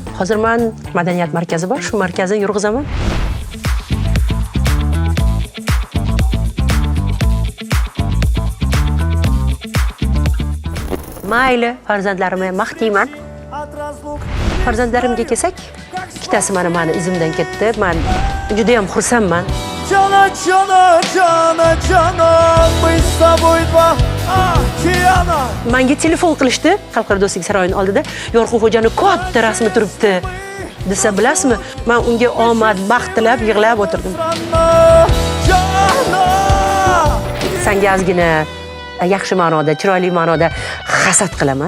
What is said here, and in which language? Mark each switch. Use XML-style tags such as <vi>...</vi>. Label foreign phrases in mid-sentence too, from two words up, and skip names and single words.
<uz>Hozir men madaniyat markazi bor, shu markazda yurg'izaman. Mayli, farzandlarimni maqtayman. Farzandlarimga kelsak, ikkitasi mani izimdan ketdi. Men juda ham xursandman.</uz> <ru>Jana, мы с тобой два океана.</ru> <uz>Menga telefon qilishdi, Xalqaro do'stlik saroyining oldida. Yorqin xo'jani katta rasmi turibdi. Desa bilasizmi, men unga omad, baxt tilab yig'lab o'tirdim. Senga ozgina yaxshi ma'noda, chiroyli ma'noda hasad qilaman.</uz>